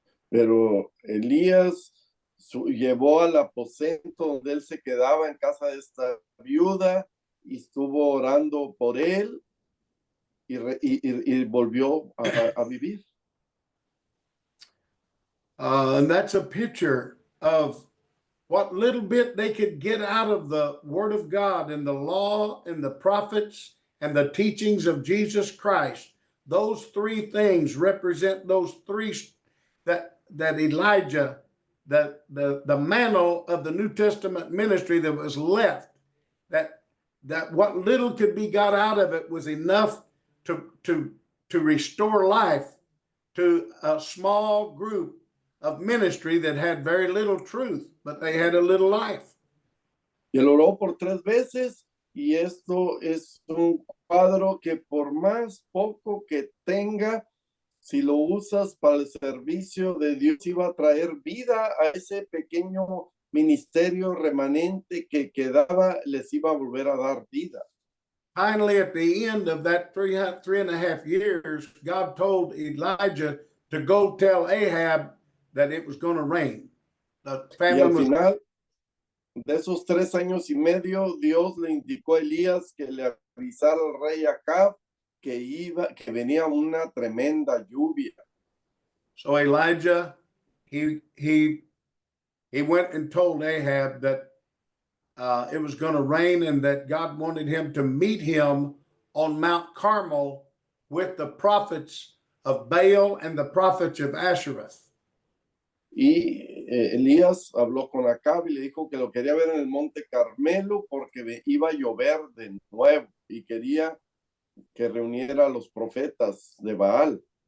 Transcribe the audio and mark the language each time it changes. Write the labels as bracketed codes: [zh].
[es] Pero Elías llevó al aposento donde él se quedaba en casa de esta viuda y estuvo orando por él y volvió a vivir. [en] And that's a picture of what little bit they could get out of the Word of God and the law and the prophets and the teachings of Jesus Christ. Those 3 things represent those 3 that Elijah, the mantle of the New Testament ministry that was left, that what little could be got out of it was enough to restore life to a small group of ministry that had very little truth, but they had a little life. [es] Y él oró por 3 veces, y esto es un cuadro que por más poco que tenga, si lo usas para el servicio de Dios, iba a traer vida a ese pequeño ministerio remanente que quedaba, les iba a volver a dar vida. [en] Finally, at the end of that 3.5 years, God told Elijah to go tell Ahab that it was going to rain. The [es] Y al [en] famine was [es] final de esos 3 años y medio, Dios le indicó a Elías que le avisara al rey Acab que venía una tremenda lluvia. [en] So Elijah, he went and told Ahab that it was going to rain and that God wanted him to meet him on Mount Carmel with the prophets of Baal and the prophets of Ashereth. [es] Y Elías habló con Acab y le dijo que lo quería ver en el monte Carmelo porque iba a llover de nuevo y quería que reuniera a los profetas de Baal.